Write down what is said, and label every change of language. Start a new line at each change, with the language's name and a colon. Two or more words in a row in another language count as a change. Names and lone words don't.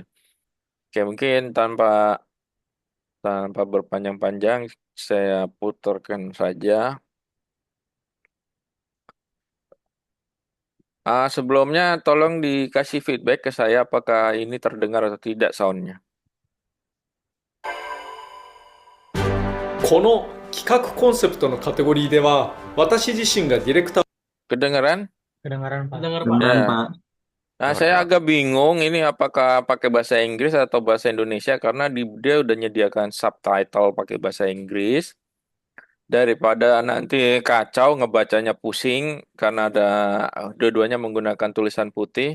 Indonesian: Oke, mungkin tanpa berpanjang-panjang, saya putarkan saja. Sebelumnya, tolong dikasih feedback ke saya apakah ini terdengar atau tidak soundnya.
Japanese: 企画コンセプトのカテゴリーでは、私自身がディレクター
Indonesian: Kedengeran? Kedengaran, Pak. Dengar Pak. Kedengeran, Ya. Pak. Nah, saya agak bingung ini apakah pakai bahasa Inggris atau bahasa Indonesia karena dia udah nyediakan subtitle pakai bahasa Inggris. Daripada nanti kacau ngebacanya pusing karena dua-duanya menggunakan tulisan putih.